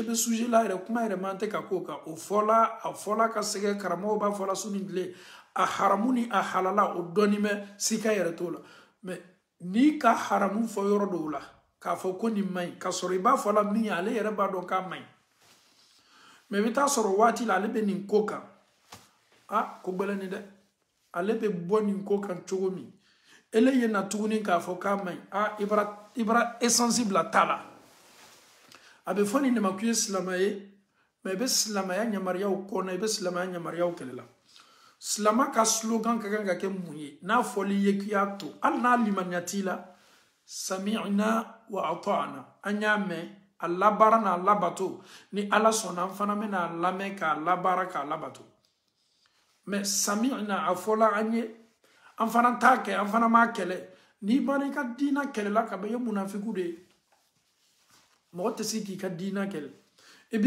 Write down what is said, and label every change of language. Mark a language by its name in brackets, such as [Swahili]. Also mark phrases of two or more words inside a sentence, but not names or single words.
[Bambara] bɛ sujet la yɛrɛ kuma yɛrɛ man tɛ ka k'o kan o fɔla ka sɛgɛ karamɔgɔw b'a fɔla su ni tile a haramu ni a halala o dɔɔni bɛ sika yɛrɛ t'o la mais n'i ka haramu fɔ yɔrɔ dɔw la k'a fɔ ko nin man ɲi ka sɔrɔ i b'a fɔla min ye ale yɛrɛ b'a dɔn k'a man ɲi mais i bɛ taa sɔrɔ waati la ale bɛ nin ko kan ko gbɛlɛni dɛ ale bɛ bɔ nin ko kan cogo min ele ye na tuguni k'a fɔ k'a man ɲi i bara essence bila ta la a bɛ fɔ nin de ma k'i ye silamɛ ye mais i bɛ silamɛya ɲamariyaw kɔnɔ i bɛ silamɛya ɲamariyaw kɛlɛ la silama ka slogan ka kan ka kɛ mun ye n'a fɔli ye k'i y'a to hali n'a limaniya t'i la [Arabic] sami'na wa ata'na [Bambara] an y'a mɛn a labaara n'a labato ni ala sɔnna an fana bɛna lamɛn k'a labaara k'a labato mais sami'na a fɔla an ye an fana t'a kɛ an fana m'a kɛlɛ n'i banna i ka diina kɛlɛla ka bɛ ye munafiku de ye mɔgɔ tɛ se k'i ka diina kɛlɛ i b'i